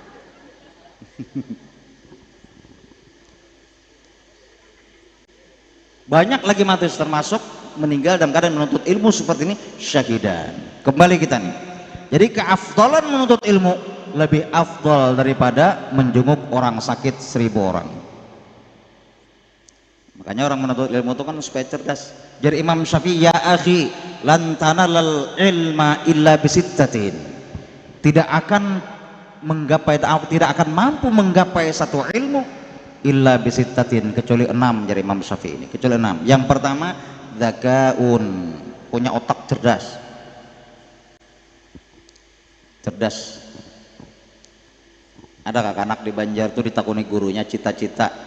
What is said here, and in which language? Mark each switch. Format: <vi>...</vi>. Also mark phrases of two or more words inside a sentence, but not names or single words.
<id>Banyak lagi mati termasuk meninggal dalam keadaan menuntut ilmu seperti ini syahidan. Kembali kita nih. Jadi keafdalan menuntut ilmu lebih afdal daripada menjenguk orang sakit 1000 orang. Makanya orang menuntut ilmu itu kan supaya cerdas. Jadi Imam Syafi'i,</id> <ar>ya akhi, lan tanalal ilma illa bisittatin.</ar> <id>Tidak akan mampu menggapai satu ilmu</id> <ar>illa bisittatin</ar> <id>kecuali 6, jadi Imam Syafi'i ini. Kecuali 6. Yang pertama, dzakaun, punya otak cerdas. Cerdas.</id> <bjn>Ada kakak anak di Banjar tuh ditakuni gurunya cita-cita.</bjn>